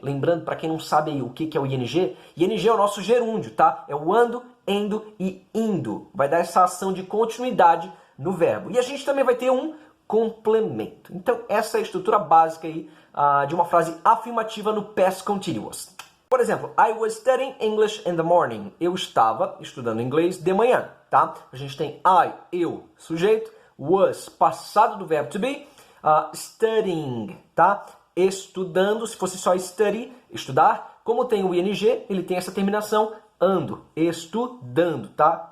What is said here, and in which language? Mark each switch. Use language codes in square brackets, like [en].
[pt] Lembrando, para quem não sabe aí o que é o ing, ing é o nosso gerúndio, tá? É o ando, endo e indo. Vai dar essa ação de continuidade no verbo. E a gente também vai ter um complemento. Então, essa é a estrutura básica aí, de uma frase afirmativa no Past Continuous. Por exemplo, [en] I was studying English in the morning. [pt] Eu estava estudando inglês de manhã, tá? A gente tem I, eu, sujeito, was, passado do verbo to be, studying, tá? Estudando, se fosse só study, estudar. Como tem o ing, ele tem essa terminação ando, estudando, tá?